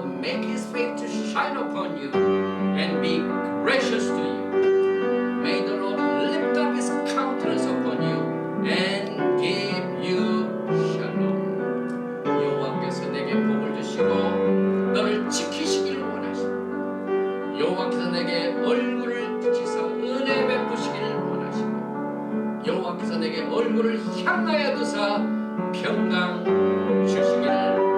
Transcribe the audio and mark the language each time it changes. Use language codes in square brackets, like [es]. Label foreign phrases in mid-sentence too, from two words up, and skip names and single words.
[en] make his face to shine upon you and be gracious to you. May the Lord lift up his countenance upon you and give you shalom. [ko] 여호와께서 내게 복을 주시고 너를 지키시기를 원하시고 여호와께서 내게 얼굴을 비치사 은혜 베푸시기를 원하시고 여호와께서 내게 얼굴을 향하여 두사 평강 주시기를